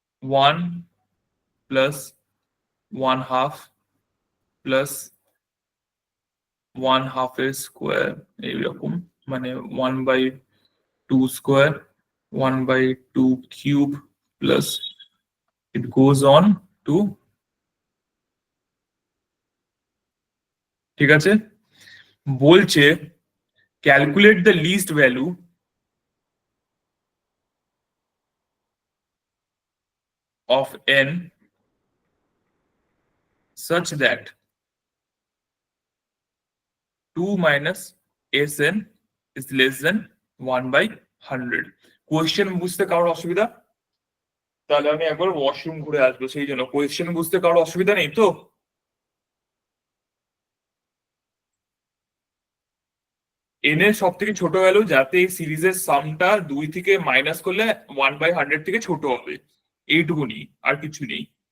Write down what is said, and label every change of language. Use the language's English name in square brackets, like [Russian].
[English] one plus one half plus one half এর square, [Bangla] এইরকম, মানে [English] 1/2 square, 1/2 cube, plus it goes on to. [Bangla] ঠিক আছে, বলছে [English] Calculate the least value of n such that 2 minus sn is less than 1/100। [Bangla] Question বুঝতে কারোর অসুবিধা? তাহলে আমি একবার ওয়াশরুম ঘুরে আসবো, সেই জন্য কোয়েশ্চেন বুঝতে কারোর অসুবিধা নেই তো? এন এর সব থেকে ছোট ভ্যালু যাতে এই সিরিজের সামটা 2 থেকে মাইনাস করলে 1/100 থেকে ছোট হবে, এইটুকুনি, আর কিছু নেই।